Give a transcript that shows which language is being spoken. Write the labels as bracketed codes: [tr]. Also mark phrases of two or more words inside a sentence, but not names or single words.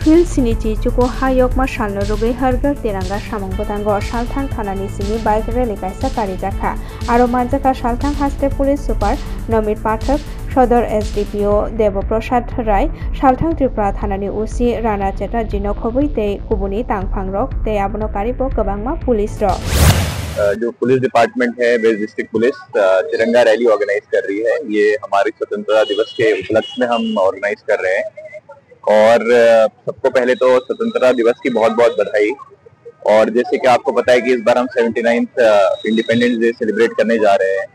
[trp] Siniti Chuko Hayok Mashalno Rugi Hargar Tiranga Samong Botango Shaltang Thanani Sini Bike Rally Kaisa Karijaka Aro Manjaka Shaltang Haste [en] Police Super [trp] Nomit Pathak Shodor SDPO Devoprasad Rai Shaltang Tripura Thanani Usi Rana Cheta Jino Khobui Te Kubuni Tangphangrok Te Abono Karibo Kabangma Police Ro [hi] जो [en] police department [hi] है [en] West District police [hi] तिरंगा [en] rally organize [hi] कर रही है। ये हमारे स्वतंत्रता दिवस के उपलक्ष्य में हम ऑर्गेनाइज कर रहे हैं और सबको पहले तो स्वतंत्रता दिवस की बहुत बहुत बधाई। और जैसे कि आपको पता है कि इस बार हम 79th [en] independence day celebrate [hi] करने जा रहे हैं।